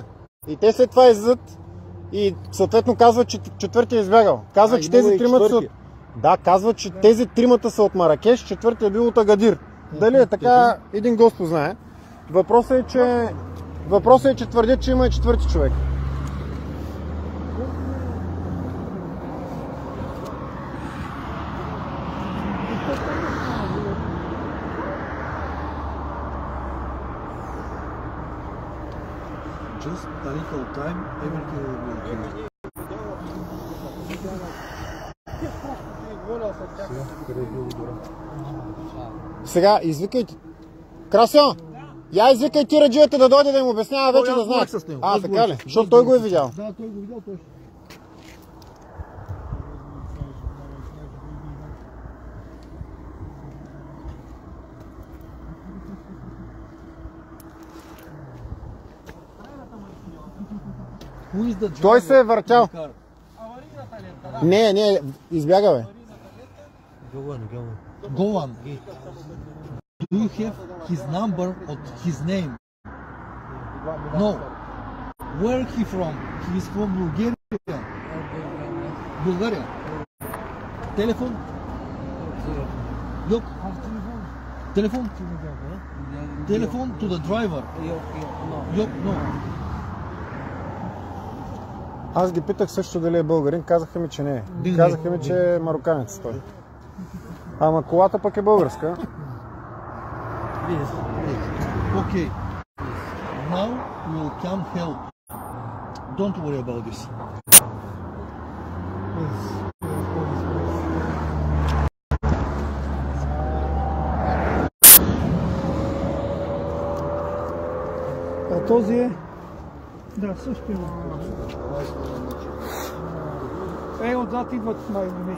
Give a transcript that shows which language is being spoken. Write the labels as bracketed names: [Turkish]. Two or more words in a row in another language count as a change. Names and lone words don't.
[Bulgarian] И те след това излизат и съответно казват, че четвъртия е избягал. Казват, че тези тримата са от... Да, казват, че тези тримата са от Маракеш, четвъртия е бил от Агадир. Дали е така, един Господ знае. Въпросът е, че твърдят, че има и четвърти човек. [English] Just a little time, everything will be okay. [Bulgarian] Сега, извикайте. Красьо! Я извикай тираджията да дойде да им обяснява вече да знаят. Така ли? Защото той го е видял. Да, той го видял точно. Той се е въртял. Не, избяга бе. [English] Go on. Do you have his number or his name? No. Where he from? He is from Bulgaria. Bulgaria. Telephone? Yok. Telephone? Telephone to the driver. Yok, no. [Bulgarian] Аз ги питах също дали е българин, казаха ми, че не е. Казаха ми, че е мароканец той. Ама колата пък е българска. [English] Okay. Now we will come help. Don't worry about this. [Bulgarian] А този е? Да, също има. Отзад идват май.